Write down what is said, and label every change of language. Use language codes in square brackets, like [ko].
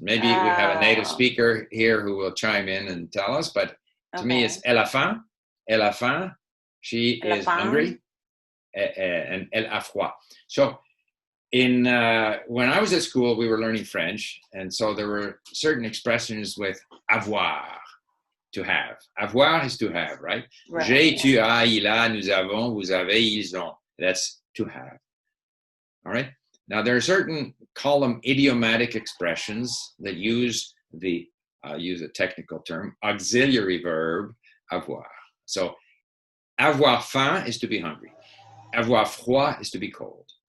[en] Maybe we have a native speaker here who will chime in and tell us, but to me it's [fr] elle a faim, [en] she is hungry, and [fr] elle a froid. [en] So when I was at school, we were learning French, and so there were certain expressions with avoir, to have. Avoir is to have, right? [fr] J'ai, tu as, il a, nous avons, vous avez, ils ont. [en] That's to have. All right? Now, there are certain, call them idiomatic expressions that use use a technical term, auxiliary verb, avoir. So, [fr] avoir faim [en] is to be hungry. [fr] Avoir froid [en] is to be cold.